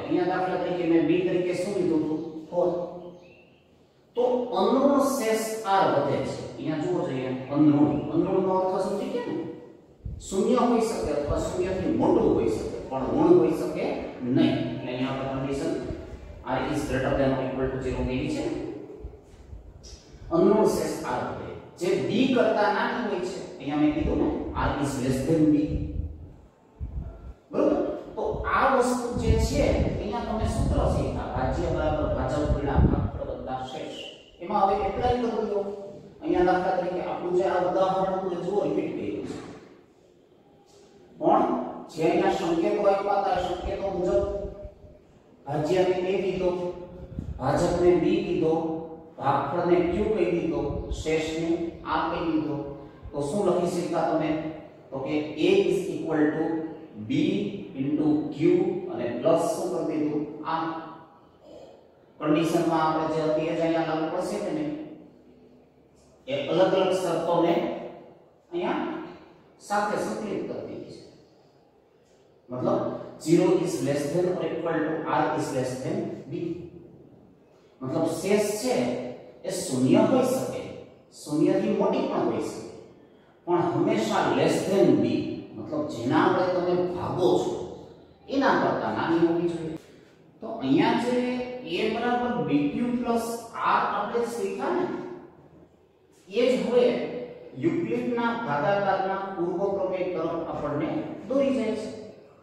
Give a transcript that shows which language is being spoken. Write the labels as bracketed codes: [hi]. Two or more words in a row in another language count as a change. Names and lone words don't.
[gu] અહીંયા દાખલા તરીકે મેં b તરીકે શું લીધું હતું? 4. તો અનઋણ શેષ r વધે છે. અહીંયા જુઓ જોઈએ અનઋણનો અર્થ સમજી ગયા ને? શૂન્ય હોઈ શકે અથવા શૂન્યથી મોટું હોઈ શકે પણ ઋણ હોઈ શકે નહીં. એટલે અહીંયા આપણે કન્ડિશન [en] r is greater than or equal to 0 [gu] કેવી છે? અનઋણ શેષ r વધે, જે b કરતા નાની હોય છે. અહીંયા મેં કીધું ને [en] r is less than b. [gu] બરોબર. તો આ વસ્તુ જે છે અહીંયા તમે સૂત્ર શીખ્યા ભાજ્ય બરાબર ભાજક ગુણ્યા ભાગફળ વત્તા શેષ. એમાં હવે એપ્લાય કરી દો. અહીંયા દાખલા તરીકે આપણું જે આ ઉદાહરણ હતું એ જુઓ રિપીટ કર્યું છે, પણ જે અહીંયા સંકેતો આપ્યા હતા સંકેતો મુજબ ભાજ્યને a કીધો, ભાજકને b કીધો, ભાગફળને q કહી દીધો, શેષને r કહી દીધો. તો શું લખી શક્યા તમે? તો કે [en] a is equal to b into q [gu] અને પ્લસ શું કરી દીધું? આ કન્ડિશનમાં આપણે જે હતી એ જ અહીંયા લાગુ પડશે કે નહીં? એ અલગ અલગ શરતોને અહીંયા સાથે સંકલિત કરી દીધી છે. [en] મતલબ 0 is less than or equal to r is less than b. [gu] મતલબ શેષ છે એ શૂન્ય હોઈ શકે, શૂન્યથી મોટી પણ હોઈ શકે, પણ હંમેશા [en] less than b, [gu] મતલબ જેના વડે તમે ભાગો છો એના કરતા નાની હોવી જોઈએ. તો અહીંયા જે a બરાબર bq r આપણે શીખ્યા ને એ જ હવે યુક્લિડના ભાગાકારના પૂર્વ પ્રમેય તરફ આપણને દોરી જાય છે.